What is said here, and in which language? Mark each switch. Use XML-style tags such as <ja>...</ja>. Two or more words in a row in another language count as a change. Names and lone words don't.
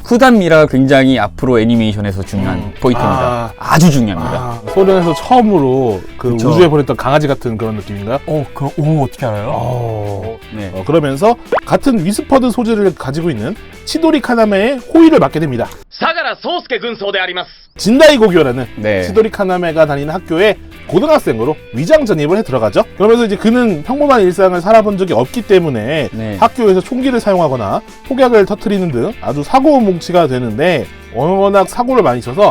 <ko>쿠단 미라가 굉장히 앞으로 애니메이션에서 중요한 포인트입니다. 아주 중요합니다. 소련에서 처음으로 그 그쵸. 우주에 보냈던 강아지 같은 그런 느낌인가요? 어떻게 알아요? 네. 그러면서 같은 위스퍼드 소재를 가지고 있는 치도리 카나메의 호위를 맡게 됩니다.</ko> <ja>相良宗介軍曹であります</ja> <ko>진다이 고교라는 네. 치도리 카나메가 다니는 학교에 고등학생으로 위장 전입을 해 들어가죠. 그러면서 이제 그는 평범한 일상을 살아본 적이 없기 때문에 네. 학교에서 총기를 사용하거나 폭약을 터뜨리는 등 아주 사고뭉치가 되는데 워낙 사고를 많이 쳐서</ko>